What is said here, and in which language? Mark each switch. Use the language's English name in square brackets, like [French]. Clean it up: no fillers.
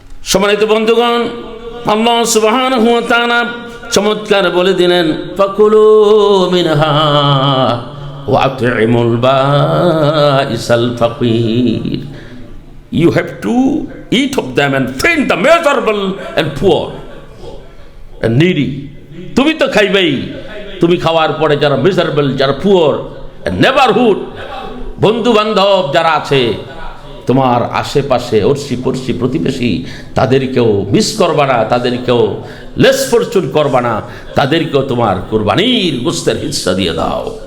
[Bangla] সম্মানিত বন্ধুগণ, আল্লাহ সুবহানাহু ওয়া তাআলা চমৎকার বলে দিলেন, [Arabic] ফাকুলু মিনহা ওয়া আত'ইমুল বাইসাল ফাকির। [English] You have to eat of them and feed the miserable and poor and needy. [Bangla] তুমি তো খাইবেই, তুমি খাওয়ার পরে যারা মিজারেবল, যারা পুয়ার, নেবারহুড, বন্ধু বান্ধব যারা আছে তোমার আশেপাশে, অর্শি পড়শি প্রতিবেশী, তাদেরকেও মিস করবা না, তাদেরকেও লেস ফরচুন করবা না, তাদেরকেও তোমার কুরবানির গোশতের হিস্সা দিয়ে দাও।